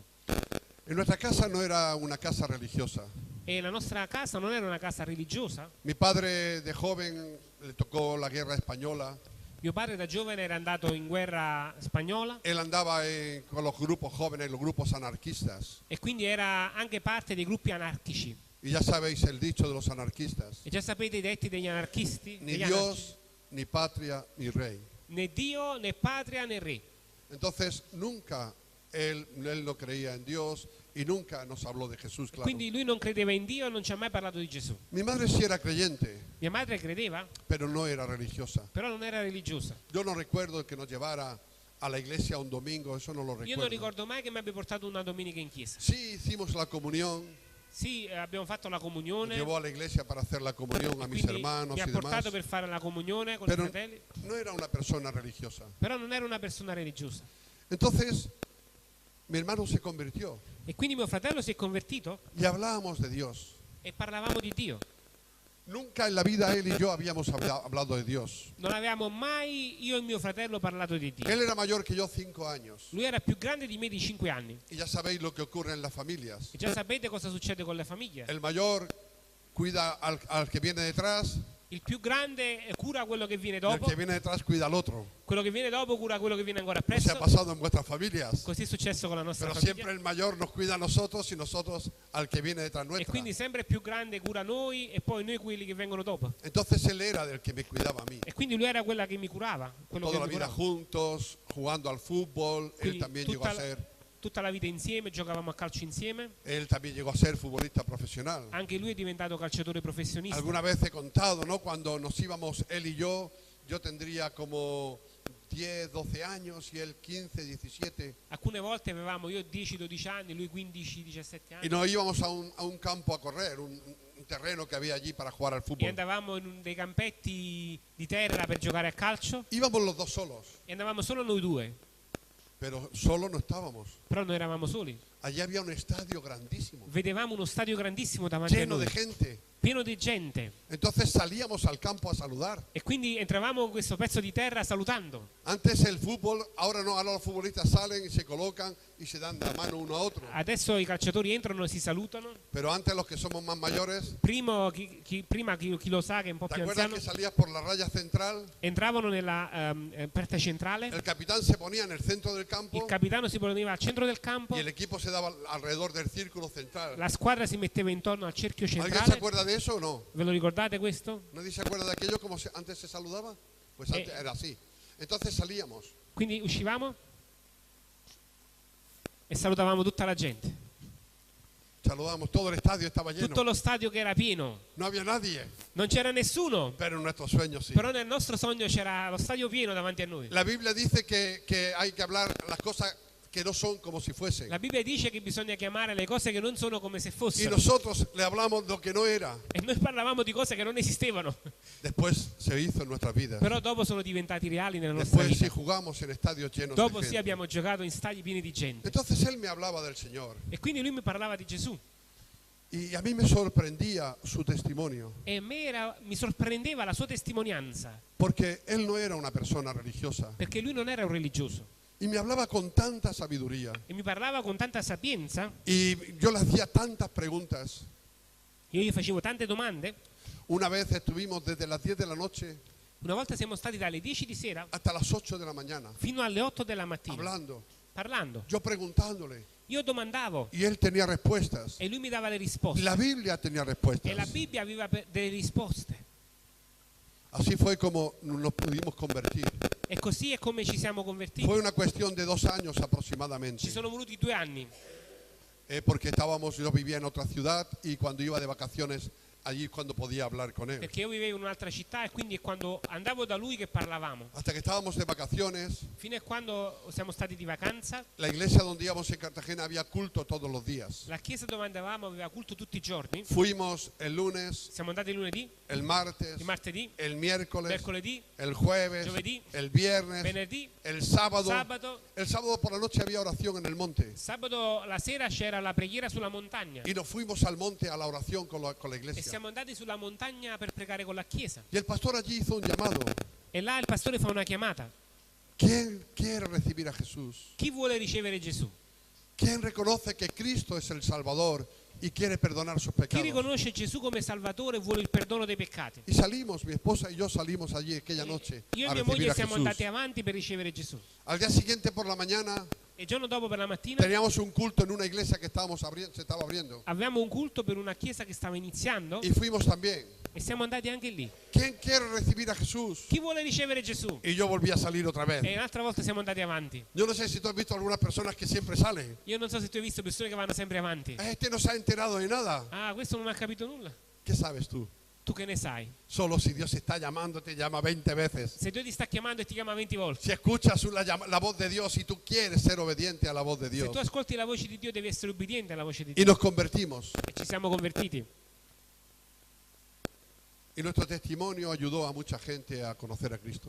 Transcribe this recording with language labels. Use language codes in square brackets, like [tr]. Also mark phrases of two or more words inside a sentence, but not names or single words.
[es] En nuestra casa no era una casa religiosa. [it] E la nostra casa non era una casa religiosa. [es] Mi padre de joven le tocó la guerra española. [it] Mio padre da giovane era andato in guerra spagnola [es] Él andaba con los grupos jóvenes, los grupos anarquistas. [it] e quindi era anche parte dei gruppi anarchici. [es] Y ya sabéis el dicho de los anarquistas. [it] E già sapete i detti degli anarchisti? [es] Ni [it] Degli [es] Dios, ni patria, ni rey. [it] né Dio, né patria, né re. [es] Entonces nunca él no creía en Dios y nunca nos habló de Jesús, claro. [it] Quindi lui non credeva in Dio e non ci ha mai parlato di Gesù. [es] Mi madre sí era creyente, [it] Mia madre credeva, [es] pero no era religiosa. [it] però non era religiosa. [es] Yo no recuerdo que nos llevara a la iglesia un domingo, eso no lo [it] Io non [es] recuerdo. [it] ricordo mai che mi abbia portato una domenica in chiesa. [es] Sí hicimos la comunión, [it] Sì, abbiamo fatto la [es] nos [it] comunione, [es] llevó a la iglesia para hacer la comunión a mis [it] quindi [es] hermanos [it] mi ha [es] y demás, [it] portato per fare la comunione con i [es] pero [it] fratelli, [es] no era una persona religiosa. [it] però non era una persona religiosa. [es] Entonces mi hermano se convirtió [it] E quindi mio fratello si è convertito [es] y hablábamos de Dios. [it] e parlavamo di Dio. [es] Nunca en la vida él y yo habíamos hablado de Dios. [it] Non avevamo mai, io e mio fratello, parlato di Dio. [es] Él era mayor que yo 5 años. [it] Lui era più grande di me di 5 anni. [es] Y ya sabéis lo que ocurre en las familias. [it] E già sapete cosa succede con le famiglie. [es] El mayor cuida al que viene detrás, [it] Il più grande cura quello che viene [es] y el [it] dopo, [es] que viene detrás cuida al otro. [it] quello che viene dopo cura quello che viene ancora [es] No se ha [it] appresso. [es] pasado en vuestras familias. [it] Così è successo con la nostra [es] Pero [it] famiglia. [es] siempre el mayor nos cuida a nosotros y nosotros al que viene detrás [it] E [es] nuestra. [it] quindi sempre il più grande cura noi e poi noi quelli che vengono dopo. [es] Entonces él era del que me cuidaba a mí. [it] E quindi lui era quella che mi curava, quello che [es] Toda la [it] mi [es] vida [it] curava. [es] juntos, jugando al fútbol. Él [it] Quindi [es] también llegó a ser, [it] tutta la vita insieme, giocavamo a calcio insieme. [es] él también llegó a ser futbolista profesional. [it] Anche lui è diventato calciatore professionista. [es] Alguna vez he contado, ¿no? Cuando nos íbamos él y yo tendría como 10, 12 años y él 15, 17. [it] Alcune volte avevamo io 10-12 anni, lui 15-17 [es] Y [it] anni. [es] nos íbamos a un campo a correr, un terreno que había allí para jugar al [it] E [es] fútbol. [it] andavamo in dei campetti di terra per giocare a calcio [es] Íbamos los dos solos, [it] e andavamo solo noi due, [es] pero solo no estábamos. [it] però noi eravamo soli. [es] Allí había un estadio grandísimo, [it] Vedevamo uno stadio grandissimo davanti a [es] lleno [it] noi, [es] de gente. [it] pieno di gente. [es] Entonces salíamos al campo a saludar. [it] E quindi entravamo in questo pezzo di terra salutando. [es] Antes el fútbol, ahora no, ahora los futbolistas salen y se colocan y se dan la mano uno a otro. [it] Adesso i calciatori entrano e si salutano. [es] Pero antes los que somos más mayores, [it] Prima chi lo sa che è un po' [es] ¿te [it] più [es] acuerdas [it] anziano, [es] que salías por la raya central? [it] entravano nella parte centrale, [es] El capitán se ponía en el centro del [it] il [es] campo [it] capitano si poneva al centro del campo, [es] y el equipo se daba alrededor del círculo central. [it] la squadra si metteva intorno al cerchio [es] ¿Alguien se [it] centrale. [es] acuerda de eso o no? [it] Ve lo ricordate questo? [es] ¿Nadie se acuerda de aquello como antes se saludaba? Pues antes era así. Entonces salíamos. [it] Quindi uscivamo e salutavamo tutta la gente. [es] Saludábamos, todo el estadio estaba lleno. [it] Tutto lo stadio che era pieno. [es] No había nadie, [it] Non c'era nessuno, [es] pero en nuestros sueños sí. [it] però nel nostro sogno c'era lo stadio pieno davanti a noi. [es] La Biblia dice que hay que hablar las cosas que no son como si fuesen. [it] La Bibbia dice che bisogna chiamare le cose che non sono come se [es] Y [it] fossero. [es] nosotros le hablamos lo que no era. [it] E noi parlavamo di cose che non esistevano, [es] Después se hizo en nuestras vidas. [it] però dopo sono diventati reali nella nostra [es] Después sí [it] vita. [es] jugamos en estadios llenos [it] Dopo [es] de [it] sì [es] gente. [it] abbiamo giocato in stadi pieni di gente. [es] Entonces él me hablaba del Señor. [it] E quindi lui mi parlava di Gesù. [es] Y a mí me sorprendía su testimonio. [it] E a me mi sorprendeva la sua testimonianza, [es] Porque él no era una persona religiosa. [it] perché lui non era un religioso. [es] Y me hablaba con tanta sabiduría. [it] E mi parlava con tanta sapienza. [es] Y yo le hacía tantas preguntas. [it] Io gli facevo tante domande. [es] Una vez estuvimos desde las 10 de la noche [it] Una volta siamo stati dalle 10 di sera [es] hasta las 8 de la mañana [it] fino alle 8 della mattina [es] hablando, [it] parlando. [es] yo preguntándole. [it] Io domandavo [es] Y él tenía respuestas. [it] e lui mi dava le risposte. [es] La Biblia tenía [it] E la [es] respuestas. [it] Bibbia aveva delle risposte. [es] Así fue como nos pudimos convertir. [it] E così è come ci siamo convertiti. [es] Fue una cuestión de 2 años aproximadamente. [it] Ci sono voluti 2 anni, [es] Porque yo vivía en otra ciudad y cuando iba de vacaciones allí es cuando podía hablar con él. [it] perché io vivevo in un'altra città e quindi è quando andavo da lui che parlavamo. [es] Hasta que estábamos de vacaciones, [it] Fino a quando siamo stati di vacanza, [es] la iglesia donde íbamos en Cartagena había culto todos los días. [it] la chiesa dove andavamo aveva culto tutti i giorni. [es] Fuimos el lunes, [it] Siamo andati il lunedì, [es] el martes, [it] il martedì, [es] el miércoles, [it] mercoledì, [es] el jueves, [it] giovedì, [es] el viernes, [it] venerdì, [es] el sábado. [it] sabato. [es] El sábado por la noche había oración en el monte. [it] Sabato la sera c'era la preghiera sulla montagna [es] Y nos fuimos al monte a la oración con la [it] e [es] iglesia. [it] siamo andati sulla montagna per pregare con la chiesa. [es] Y el pastor allí hizo un llamado. [it] E là il pastore fa una chiamata. [es] ¿Quién quiere recibir a Jesús? [it] Chi vuole ricevere Gesù? [es] ¿Quién reconoce que Cristo es el Salvador y quiere perdonar sus [it] Chi [es] pecados? [it] riconosce Gesù come Salvatore e vuole il perdono dei peccati? [es] Y salimos, mi esposa y yo salimos allí aquella noche [it] Io [es] a [it] e mia [es] recibir [it] moglie [es] a [it] siamo [es] Jesús. [it] andati avanti per ricevere Gesù. [es] Al día siguiente por la mañana [it] E il giorno dopo per la mattina [es] teníamos un culto en una iglesia que se estaba abriendo. [it] avevamo un culto per una chiesa che stava iniziando [es] Y fuimos también. [it] e siamo andati anche lì. [es] ¿Quién quiere recibir a Jesús? [it] Chi vuole ricevere Gesù? [es] Y yo volví a salir otra [it] E [es] vez. [it] un'altra volta siamo andati avanti. [es] Yo no sé si tú has visto algunas personas que siempre salen. [it] Io non so se tu hai visto persone che vanno sempre avanti. [es] Este no se ha enterado de nada. [it] Ah, questo non ha capito nulla. [es] ¿Qué sabes tú? [it] Tu che ne sai? [es] Solo si Dios está llamando, te llama 20 veces. [it] Se Dio ti sta chiamando e ti chiama 20 volte. [es] Si escuchas la voz de Dios y tú quieres ser obediente a la voz de [it] Se [es] Dios. [it] tu ascolti la voce di Dio devi essere obbediente alla voce di [es] Y [it] Dio. [es] nos convertimos. [it] E ci siamo convertiti. [es] Y nuestro testimonio ayudó a mucha gente a conocer a Cristo.